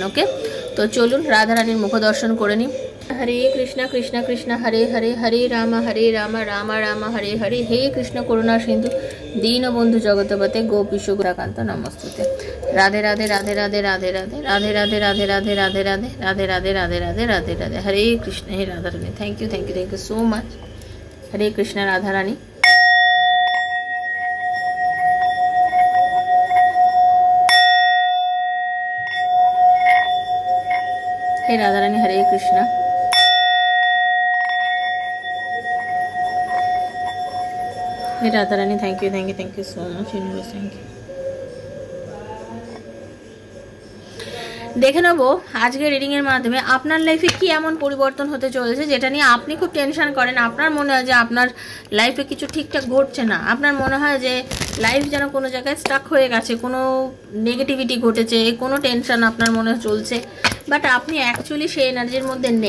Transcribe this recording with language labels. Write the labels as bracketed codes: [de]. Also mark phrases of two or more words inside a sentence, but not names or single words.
[bn] ওকে, তো চলুন রাধারানীর মুখ দর্শন করে নিই। [sa] হরে কৃষ্ণ কৃষ্ণ কৃষ্ণ হরে হরে, হরে রাম রাম রাম হরে হরে, হে কৃষ্ণ করুণা সিন্ধু দীনবন্ধু জগতপতে গোপীশ গোরাকান্ত নমস্তুতে। [bn] রাধে রাধে রাধে রাধে রাধে রাধে রাধে রাধে রাধে রাধে রাধে রাধে রাধে রাধে রাধে রাধে রাধে রাধে হরে কৃষ্ণ। হে রাধারানী, [en] thank you so much. [bn] হরে কৃষ্ণ রাধারানী। [hi] हे राधा रानी, हरे कृष्णा। हे राधा रानी, [en] thank you so much universe, thank you. [bn] দেখে নেবো আজকের রিডিং এর মাধ্যমে আপনার লাইফে কি এমন পরিবর্তন হতে চলেছে যেটা নিয়ে আপনি খুব টেনশন করেন। আপনার মনে হয় যে আপনার লাইফে কিছু ঠিকঠাক ঘটছে না, আপনার মনে হয় যে লাইফ যেন কোনো জায়গায় স্টাক হয়ে গেছে, কোনো নেগেটিভিটি ঘটেছে, কোনো টেনশন আপনার মনে চলছে, বাট আপনি অ্যাকচুয়ালি সেই এনার্জির মধ্যে নেই।